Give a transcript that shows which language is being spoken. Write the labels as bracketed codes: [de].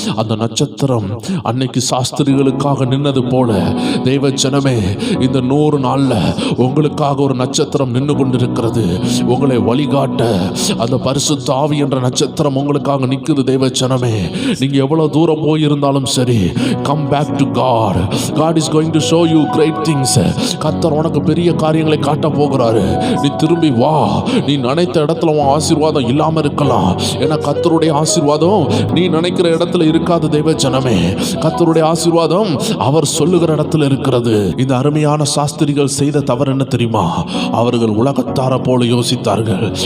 [ta] அந்த நட்சத்திரம் அன்னைக்கு சாஸ்திரிகளுக்காக நின்னது போல தேவ ஜனமே, இந்த 100 நாள்ல உங்களுக்காக ஒரு நட்சத்திரம் நின்று கொண்டிருக்கிறது. உங்களை வழிகாட்ட அந்த பரிசுத்த ஆவி என்ற நட்சத்திரம் உங்களுக்காக நிற்குது தேவ ஜனமே. நீங்க எவ்வளவு தூரம் போயிருந்தாலும் சரி, [en] Come back to God. God is going to show you great things. [ta] கர்த்தர் உனக்கு பெரிய காரியங்களை காட்ட போகிறாரு. நீ திரும்பி வா. நீ நினைத்த இடத்துல உன் ஆசீர்வாதம் இல்லாம இருக்கலாம். ஏன்னா கர்த்தருடைய ஆசீர்வாதம் நீ நினைக்கிற இடத்துல இருக்காது தேவ ஜனமே. கர்த்தருடைய ஆசீர்வாதம் அவர் சொல்லுகிற இடத்துல இருக்கிறது. இந்த அருமையான சாஸ்திரிகள் செய்த தவறு என்ன தெரியுமா? அவர்கள் உலகத்தார போல யோசித்தார்கள்.